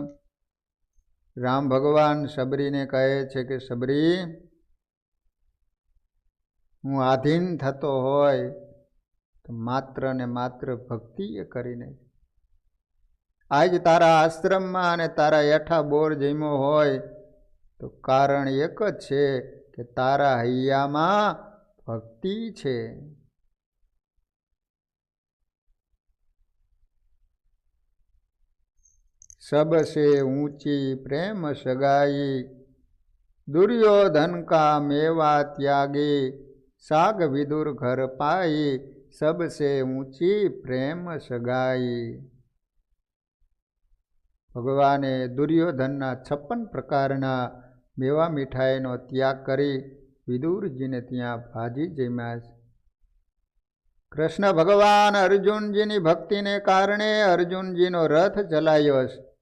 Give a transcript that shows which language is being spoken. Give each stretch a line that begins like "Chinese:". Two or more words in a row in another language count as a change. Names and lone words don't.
Gujarati: રામ ભગવાન સબરીને કહે છે કે સબરી, હું આધીન થતો હોય તો માત્ર ને માત્ર ભક્તિ એ કરીને. આજ તારા આશ્રમમાં અને તારા હેઠા બોર જમ્યો હોય તો કારણ એક જ છે કે તારા હૈયામાં ભક્તિ છે.
Hindi: सबसे ऊंची प्रेम सगाई, दुर्योधन का मेवा त्यागी, साग विदुर घर पाई, सबसे ऊंची प्रेम सगाई.
Gujarati: ભગવાને દુર્યોધનના 56 પ્રકારના મેવા મીઠાઈનો ત્યાગ કરી વિદુરજીને ત્યાં ભાજી જમ્યા. કૃષ્ણ ભગવાન અર્જુનજીની ભક્તિને કારણે અર્જુનજીનો રથ ચલાવ્યો છે.